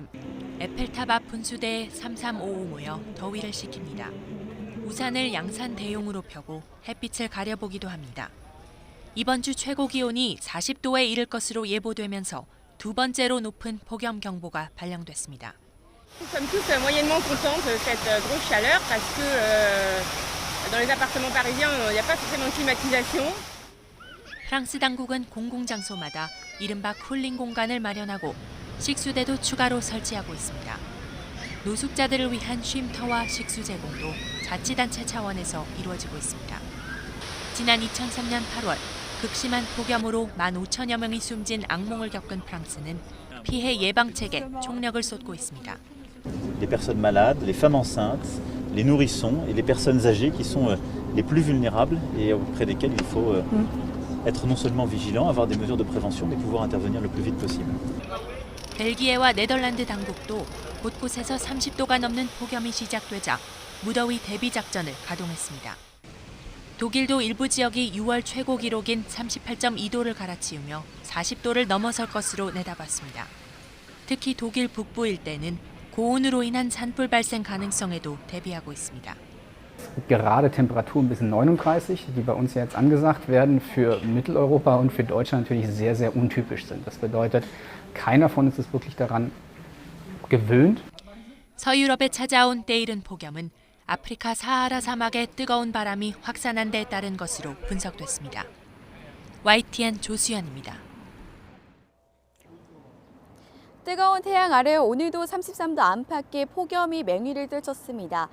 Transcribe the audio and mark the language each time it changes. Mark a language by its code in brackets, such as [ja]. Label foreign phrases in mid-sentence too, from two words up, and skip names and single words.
[ko] 에펠탑 앞 분수대에 3355 모여 더위를 식힙니다. 우산을 양산 대용으로 펴고 햇빛을 가려보기도 합니다. 이번 주 최고 기온이 40도에 이를 것으로 예보되면서 두 번째로 높은 폭염 경보가 발령됐습니다. [fr] Nous sommes tous moyennement contents de cette grosse chaleur parce que dans les appartements parisiens, il n'y a pas forcément de climatisation. [ko] 프랑스 당국은 공공장소마다 이른바 쿨링 공간을 마련하고 식수대도 추가로 설치하고 있습니다. 노숙자들을 위한 쉼터와 식수 제공도 자치단체 차원에서 이루어지고 있습니다. 지난 2003년 8월 극심한 폭염으로 15,000여 명이 숨진 악몽을 겪은 프랑스는 피해 예방책에 총력을 쏟고 있습니다. [fr] Les personnes malades, les femmes enceintes, les nourrissons et les personnes âgées qui sont les plus vulnérables et auprès desquelles il faut être non seulement vigilant, avoir des mesures de prévention, mais pouvoir intervenir le plus vite possible. [ko] 벨기에와 네덜란드 당국도 곳곳에서 30도가 넘는 폭염이 시작되자 무더위 대비 작전을 가동했습니다. 독일도 일부 지역이 6월 최고 기록인 38.2도를 갈아치우며 40도를 넘어설 것으로 내다봤습니다. 특히 독일 북부 일대는 고온으로 인한 산불 발생 가능성에도 대비하고 있습니다. [de] Gerade Temperaturen bis 39, die bei uns jetzt angesagt werden, für Mitteleuropa und für Deutschland natürlich sehr, sehr untypisch sind. Das bedeutet, keiner von uns ist wirklich daran gewöhnt. [ko] 서유럽에 찾아온 때이른 폭염은 아프리카 사하라 사막의 뜨거운 바람이 확산한 데 따른 것으로 분석됐습니다. YTN 조수연입니다. 뜨거운 태양 아래 오늘도 33도 안팎의 폭염이 맹위를 떨쳤습니다.